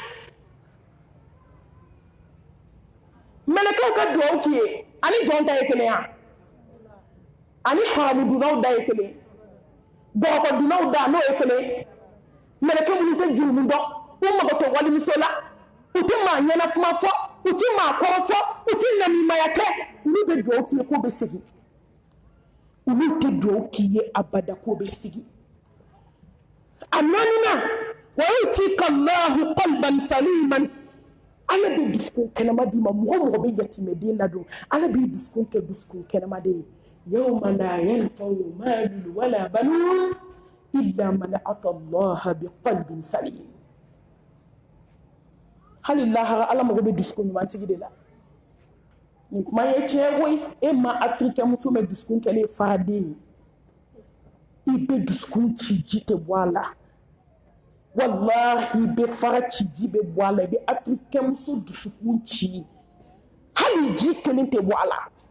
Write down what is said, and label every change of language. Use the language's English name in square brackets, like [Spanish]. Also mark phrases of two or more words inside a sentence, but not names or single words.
[Bambara] mɛlɛkɛw ka duwawu k'i ye ani jɔn ta ye kelen ya ani haramu dunnaw da ye kelen bɔgɔ dunnaw da n'o ye kelen mɛlɛkɛ minnu tɛ jurumu dɔn u mago tɛ walimuso la u tɛ maa ɲɛna kuma fɔ u tɛ maa kɔrɔ fɔ u tɛ namimaya kɛ olu bɛ duwawu k'i ye k'o bɛ segin olu tɛ duwawu k'i ye abada k'o bɛ segin a naaninan [Arabic] ويؤتيك الله قلبا سليما [Bambara] ala bɛ dusukun kɛnɛma d'i ma mɔgɔ mɔgɔ bɛ yatimɛden ladon ala b'i dusukun kɛ dusukun kɛnɛma de ye [Arabic] يوم لا ينفع مال ولا بنون إلا من أتى الله بقلب سليم [Bambara] hali lahara ala mago bɛ dusukun ɲumantigi de la nin kuma ye tiɲɛ koyi e ma afirikɛn muso mɛ dusukun kɛlen faraden ye i bɛ dusukun ci ji tɛ bɔ a la wallahi bɛ fara ci ji bɛ bɔ a la i bɛ afirikɛn muso dusukun ci hali ji kelen tɛ bɔ a la